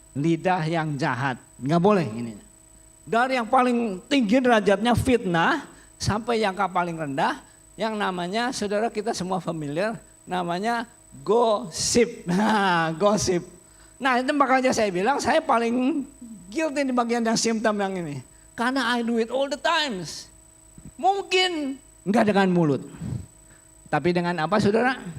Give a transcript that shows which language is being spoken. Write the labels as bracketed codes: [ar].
[id] Lidah yang jahat. Nggak boleh ini. Dari yang paling tinggi derajatnya fitnah sampai yang paling rendah yang namanya saudara kita semua familiar namanya gosip. Nah, gosip. Nah, itu makanya saya bilang saya paling guilty di bagian yang simptom yang ini. Karena [en] I do it all the times. [id] Mungkin enggak dengan mulut. Tapi dengan apa saudara?